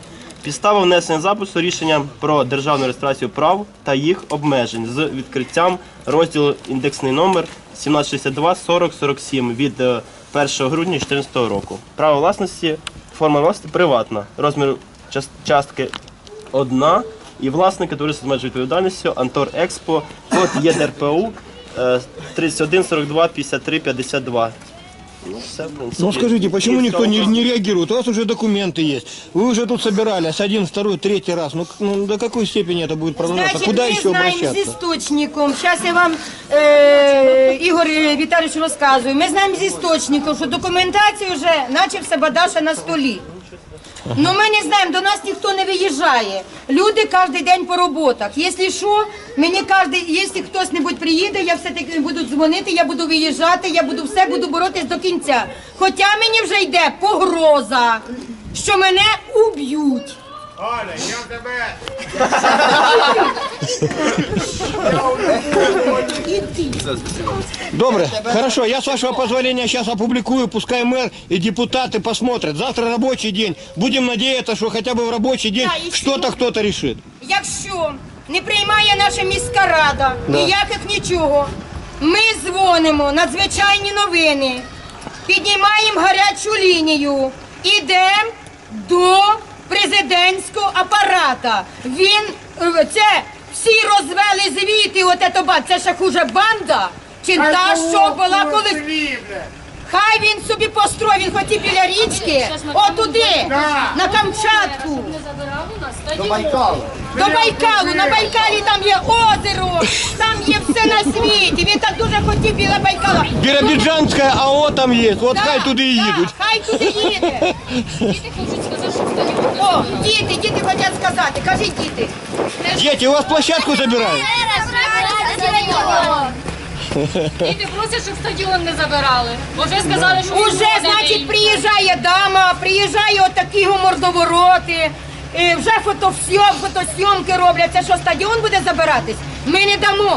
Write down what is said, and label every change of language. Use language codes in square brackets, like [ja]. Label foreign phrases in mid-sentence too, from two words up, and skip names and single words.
[uk] Підстава внесення запису рішення про державну реєстрацію прав та їх обмежень з відкриттям розділу індексний номер 1762-4047 від 1 грудня 2014 року. Право власності, форма власності приватна, розмір частки 1 і власника товариства з обмеженою відповідальністю Антор Експо, код ЄДРПУ 31 42 53 52. Ну, все, в принципі. [ru] Ну скажите, почему никто не реагирует? У вас уже документы есть. Вы уже тут собирались один, второй, третий раз. Ну до какой степени это будет продолжаться? Куда [uk] ми [ru] еще [uk] знаємо з [ru] обращаться? [uk] істочником. Зараз я вам, Ігор Віталійович, розказую. Ми знаємо з істочником, що документація вже наче в Сабадаша на столі. Ну ми не знаємо, до нас ніхто не виїжджає. Люди кожен день по роботах. Якщо що, мені якщо хтось-небудь приїде, я все-таки буду дзвонити, я буду виїжджати, я буду боротись до кінця. Хоча мені вже йде погроза, що мене уб'ють. Аля, я тебе. Добре, [ru] хорошо, я с вашего позволения сейчас опубликую, пускай мэр и депутаты посмотрят. Завтра рабочий день. Будем надеяться, что хотя бы в рабочий день Да, и что-то кто-то решит. [uk] Якщо не приймає наша міська рада, ніяких нічого, ми дзвонимо надзвичайні новини, піднімаємо гарячу лінію, ідемо до президентського апарата. Це всі розвели звіти, це ще хуже банда, чи та, що була колись. Хай він собі построїв, він хотів біля річки, отуди, на Камчатку. До Байкалу. До Байкалу, на Байкалі там є озеро, там є все на світі, він так дуже хотів біля Байкала. [ru] Биробиджанская АО там есть, вот Да, [uk] хай туди і їдуть. Хай туди їде. Діти хочуть сказати, що стадіон. О, діти хочуть сказати, кажіть діти. [ru] Дети, у вас площадку забирают? [uk] Діти просять, щоб стадіон не забирали. Бо вже сказали, що він Уже, згодений. значить, приїжджає дама, приїжджає отакі мордовороти, вже фотосйомки роблять. Це що, стадіон буде забиратись? Ми не дамо.